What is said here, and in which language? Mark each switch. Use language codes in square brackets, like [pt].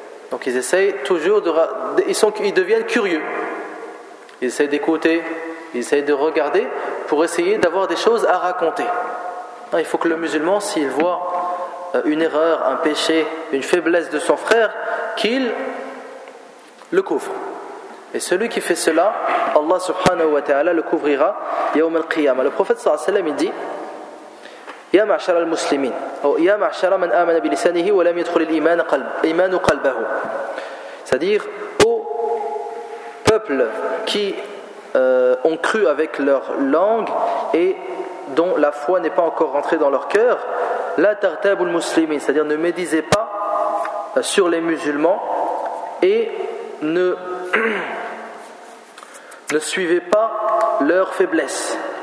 [fr] Donc ils essayent toujours ils deviennent curieux, ils essayent d'écouter, ils essayent de regarder pour essayer d'avoir des choses à raconter. Il faut que le musulman, s'il voit une erreur, un péché, une faiblesse de son frère, qu'il le couvre. Et celui qui fait cela, Allah subhanahu wa ta'ala le couvrira yawm al-qiyama. Le prophète sallallahu alayhi wa sallam dit: [ar] يا معشر المسلمين أو يا معشر من آمن بلسانه ولم يدخل الإيمان قلب إيمان قلبه. [fr] C'est-à-dire au peuple qui ont cru avec leur langue et dont la foi n'est pas encore rentrée dans leur cœur. [ar] لا ترتاب المسلمين, [fr] c'est-à-dire ne médisez pas sur les musulmans et ne suivez pas leur faiblesse.